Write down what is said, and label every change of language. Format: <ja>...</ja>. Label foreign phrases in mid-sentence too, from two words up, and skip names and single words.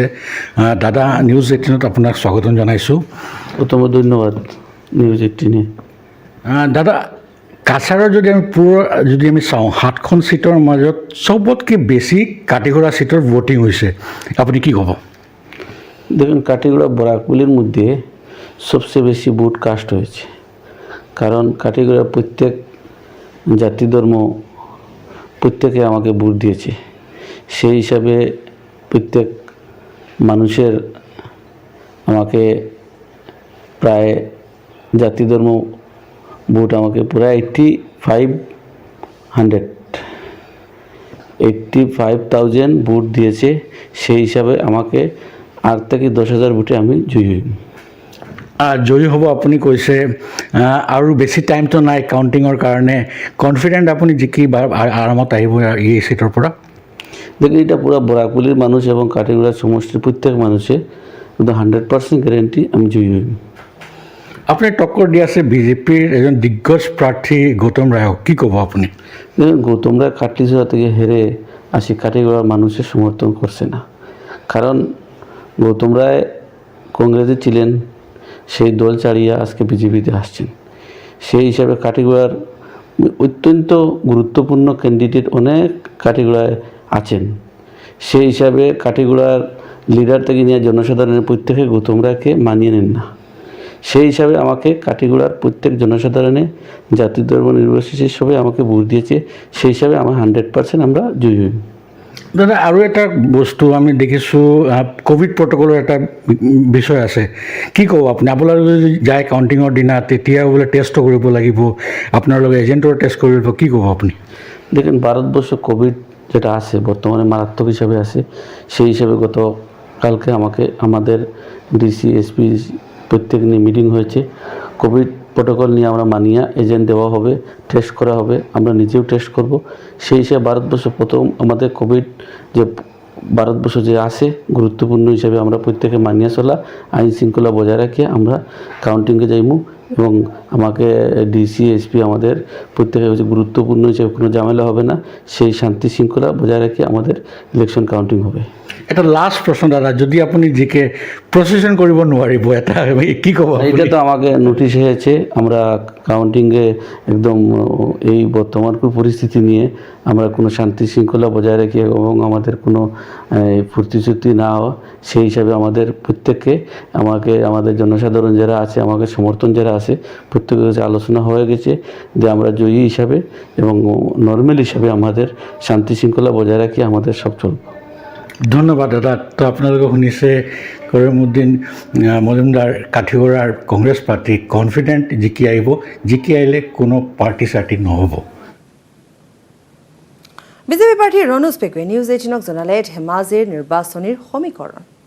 <as>দাদা, নিউজ 18ত আপোনাক স্বাগতম জনাইছোঁ। ধন্যবাদ নিউজ 18। দাদা কাছাৰৰ যদি আমি চাওঁ 7খন চিটৰ মাজত চবতকৈ বেছি কাটিগড়া চিটৰ ভোটিং হৈছে আপুনি কি ক'ব?</as> <bn>দেখুন কাটিগড়া বরাকপুলির মধ্যে সবচেয়ে বেশি ভোট কাস্ট হয়েছে, কারণ কাটিগড়া প্রত্যেক জাতি ধর্ম প্রত্যেকে আমাকে ভোট দিয়েছে। সেই হিসাবে প্রত্যেক মানুষের আমাকে প্রায় জাতি ধর্ম ভোট আমাকে পুরো 85,000 ভোট দিয়েছে। সেই হিসাবে আমাকে 8 থেকে 10,000 ভোটে আমি জয়ী হই।</bn> <as>জয়ী হ'ব আপুনি কৈছে, আৰু বেছি টাইমটো নাই কাউণ্টিঙৰ কাৰণে। কনফিডেণ্ট আপুনি জিকি আৰামত আহিব এই চিটৰ পৰা?</as> <bn>দেখুন এটা পুরো বরাকপুলির মানুষ এবং কাটিগড়া সমষ্টির প্রত্যেক মানুষে 100% গ্যারেন্টি আমি জয়ী হই।</bn> <as>আপুনি টক্কৰ দি আছে বিজেপিৰ এজন দিগ্গজ প্ৰাৰ্থী গৌতম ৰায়ক, কি ক'ব আপুনি?</as> <bn>দেখুন গৌতম রায় কাটলিছড়া থেকে হেরে আসি কাটিগড়ার মানুষের সমর্থন করছে না, কারণ গৌতম রায় কংগ্রেসে ছিলেন, সেই দল ছাড়িয়ে আজকে বিজেপিতে আসছেন। সেই হিসাবে কাটিগড়ার অত্যন্ত গুরুত্বপূর্ণ ক্যান্ডিডেট অনেক কাটিগড়ায় আছেন। সেই হিসাবে কাটিগড়ার লিডার থেকে নিয়ে জনসাধারণের প্রত্যেকে গৌতম রায়কে মানিয়ে নেন না। সেই হিসাবে আমাকে কাটিগড়ার প্রত্যেক জনসাধারণে জাতি ধর্ম নির্বিশেষে সবাই আমাকে ভোট দিয়েছে। সেই হিসাবে আমার 100% আমরা জয়ী হই।</bn> <as>দাদা আৰু এটা বস্তু আমি দেখিছোঁ, ক'ভিড প্ৰট'কলৰ এটা বিষয় আছে, কি ক'ব আপুনি? আপোনালোকে যদি যায় কাউণ্টিঙৰ দিনা তেতিয়া বোলে টেষ্টটো কৰিব লাগিব, আপোনালোকে এজেণ্টৰ টেষ্ট কৰিব, কি ক'ব আপুনি?</as> <bn>দেখুন ভারতবর্ষ কোভিড যেটা আছে বর্তমানে মারাত্মক হিসাবে আছে। সেই হিসাবে গতকালকে আমাদের ডিসি এসপি প্রত্যেক নিয়ে মিটিং হয়েছে। কোভিড প্রোটোকল নিয়ে আমরা মানিয়ে এজেন্ট দেওয়া হবে, টেস্ট করা হবে, আমরা নিজেও টেস্ট করব। সেই হিসাবে ভারতবর্ষ প্রথম আমাদের কোভিড যে ভারতবর্ষ যে আছে গুরুত্বপূর্ণ হিসাবে আমরা প্রত্যেকে মানিয়ে চলা, আইন শৃঙ্খলা বজায় রাখে আমরা কাউন্টিংয়ে যাইমু। এবং আমাকে ডিসি এসপি আমাদের প্রত্যেকে গুরুত্বপূর্ণ হিসেবে কোনো ঝামেলা হবে না, সেই শান্তি শৃঙ্খলা বজায় রেখে আমাদের ইলেকশন কাউন্টিং হবে।</bn> <as>এটা লাষ্ট প্ৰশ্ন দাদা, যদি আপুনি জিকে প্ৰচেছন কৰিব নোৱাৰিব এটা কি ক'ব?</as> <bn>এটা তো আমাকে নোটিশ হয়েছে, আমরা কাউন্টিংয়ে একদম এই বর্তমান পরিস্থিতি নিয়ে আমরা কোনো শান্তি শৃঙ্খলা বজায় রেখে এবং আমাদের কোনো প্রতিশ্রুতি না হওয়া, সেই হিসাবে আমাদের প্রত্যেককে আমাদের জনসাধারণ যারা আছে, আমাকে সমর্থন যারা আছে প্রত্যেকের কাছে আলোচনা হয়ে গেছে যে আমরা জয়ী হিসাবে এবং নর্মাল হিসাবে আমাদের শান্তি শৃঙ্খলা বজায় রাখি আমাদের সব চলব।</bn> <as>ধন্যবাদ দাদা। তো আপোনালোকে শুনিছে কৰিমউদ্দিন মজুমদাৰ কাঠিগড়াৰ কংগ্ৰেছ প্ৰাৰ্থী কনফিডেণ্ট জিকি আহিব, জিকি আহিলে কোনো পাৰ্টি চাৰ্টি নহ'ব। বিজেপি প্ৰাৰ্থী ৰণোজ পেগুৱে নিউজ 18ক জনালে ধেমাজিৰ নিৰ্বাচনীৰ সমীকৰণ।</as>